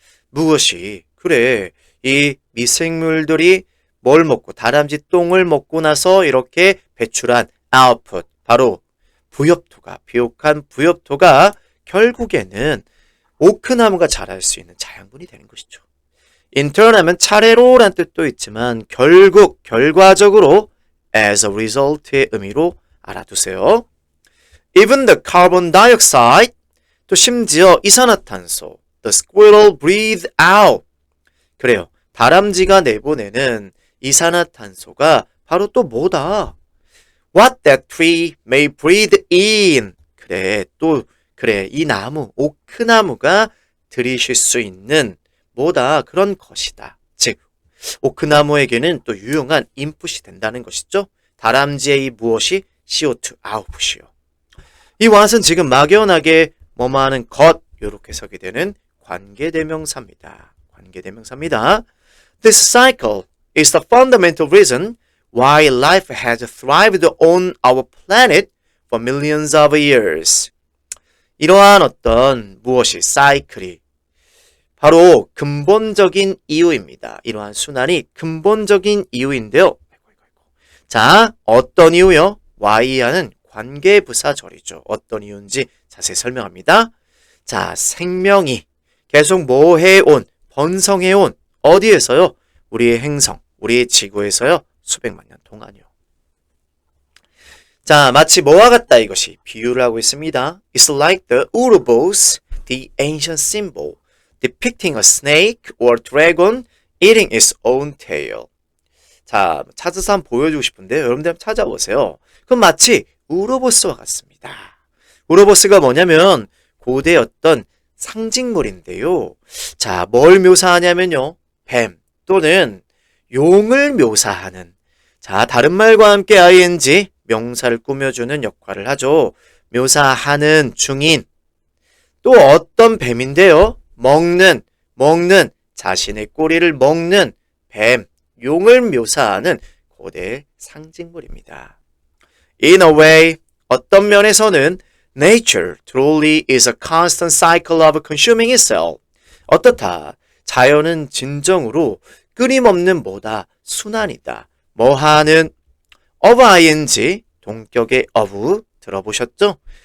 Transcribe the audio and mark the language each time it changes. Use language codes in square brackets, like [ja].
[ko] 무엇이 그래 이 미생물들이 뭘 먹고 다람쥐 똥을 먹고 나서 이렇게 배출한 output 바로 부엽토가 비옥한 부엽토가 결국에는 오크나무가 자랄 수 있는 자양분이 되는 것이죠. in turn 하면 차례로란 뜻도 있지만 결국 결과적으로 [en] as a result [ko] 의 의미로 알아두세요. [en] even the carbon dioxide [ko] 또 심지어 이산화탄소 [en] the squirrel breathe out [ko] 그래요. 다람쥐가 내보내는 이산화탄소가 바로 또 뭐다? [en] What that tree may breathe in. [ko] 그래, 또 그래 이 나무, 오크나무가 들이쉴 수 있는 뭐다 그런 것이다. 즉 오크나무에게는 또 유용한 인풋이 된다는 것이죠. 다람쥐의 이 무엇이 CO2 아웃풋이요. 이 what은 지금 막연하게 뭐뭐하는 것 이렇게 해석이 되는 관계대명사입니다. 관계대명사입니다. [en] This cycle is the fundamental reason why life has thrived on our planet for millions of years. [ko] 이러한 어떤 무엇이 사이클이 바로 근본적인 이유입니다. 이러한 순환이 근본적인 이유인데요. 자, 어떤 이유요? Y하는 관계부사절이죠. 어떤 이유인지 자세히 설명합니다. 자, 생명이 계속 뭐 해온, 번성해온 어디에서요? 우리의 행성, 우리의 지구에서요. 수백만 년 동안이요. 자, 마치 뭐와 같다 이것이 비유를 하고 있습니다. [en] It's like the Ouroboros, the ancient symbol, depicting a snake or dragon eating its own tail. [ko] 자, 찾아서 한번 보여주고 싶은데 여러분들 한번 찾아보세요. 그럼 마치 우로보스와 같습니다. 우로보스가 뭐냐면 고대 어떤 상징물인데요. 자, 뭘 묘사하냐면요. 뱀 또는 용을 묘사하는 자, 다른 말과 함께 ing 명사를 꾸며주는 역할을 하죠. 묘사하는 중인 또 어떤 뱀인데요. 먹는 자신의 꼬리를 먹는 뱀, 용을 묘사하는 고대 상징물입니다. [en] In a way, [ko] 어떤 면에서는 [en] nature truly is a constant cycle of consuming itself. [ko] 어떻다? 자연은 진정으로 끊임없는 뭐다? 순환이다. 뭐하는? of ing, 동격의 of 들어보셨죠?